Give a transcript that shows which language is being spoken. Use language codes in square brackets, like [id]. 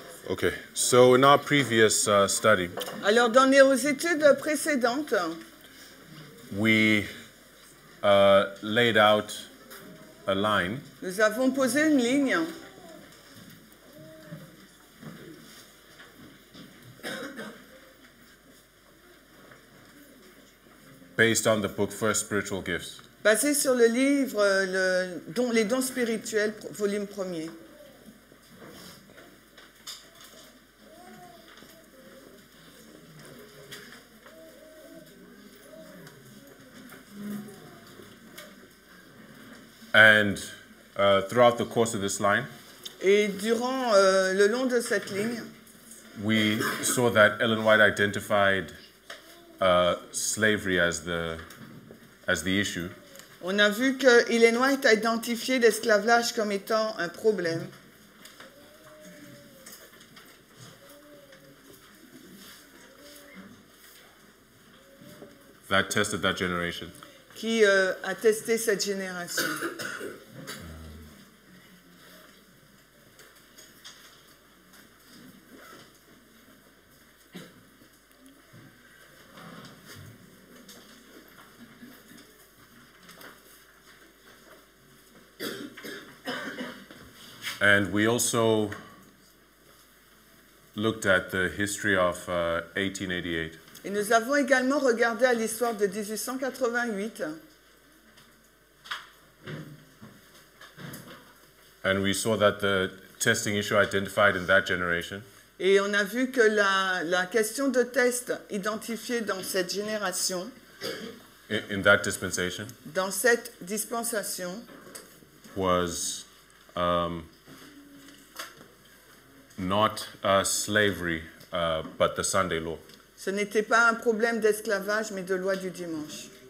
[en] Okay, so in our previous study, [fr] Alors, dans nos études précédentes, [en] we laid out a line [fr] nous avons posé une ligne [en] based on the book First Spiritual Gifts. [fr] basée sur le livre Les dons spirituels, volume 1er. [en] And throughout the course of this line, [fr] Et durant le long de cette ligne, [en] we saw that Ellen White identified slavery as the issue, [fr] on a vu que Ellen White a identifié l'esclavage comme étant un problème. [en] that tested that generation. [fr] Qui a testé cette génération. [en] And we also looked at the history of 1888. [fr] Et nous avons également regardé à l'histoire de 1888. [en] And we saw that the testing issue identified in that generation [fr] Et on a vu que la question de test identifiée dans cette génération, [en] in that dispensation [fr] dans cette dispensation, [en] was not slavery, but the Sunday law. [fr] ce n'était pas un problème d'esclavage, mais de loi du dimanche.